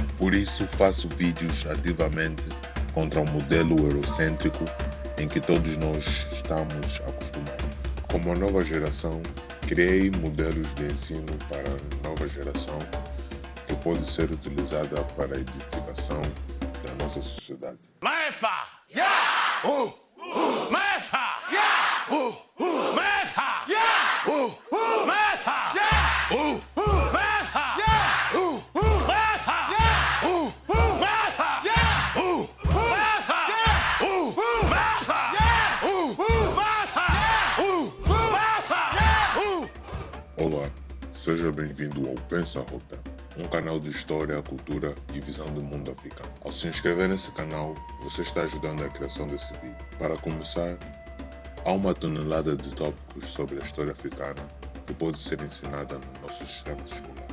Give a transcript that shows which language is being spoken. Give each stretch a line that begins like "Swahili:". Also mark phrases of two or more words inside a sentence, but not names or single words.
Portuguese: Por isso faço vídeos ativamente contra o modelo eurocêntrico em que todos nós estamos acostumados. Como a nova geração, criei modelos de ensino para a nova geração que pode ser utilizada para a edificação da nossa sociedade. Maefa! Yeah! Maefa! Yeah! Maefa! Yeah! Maefa! Yeah! Maefa! Yeah! Maefa! Yeah! Maefa! Yeah! Maefa! Yeah! Maefa! Yeah! Maefa! Yeah! Olá, seja bem-vindo ao Pensa Rota, um canal de história, cultura e visão do mundo africano. Ao se inscrever nesse canal, você está ajudando a criação desse vídeo. Para começar, há uma tonelada de tópicos sobre a história africana que pode ser ensinada no nosso sistema escolar.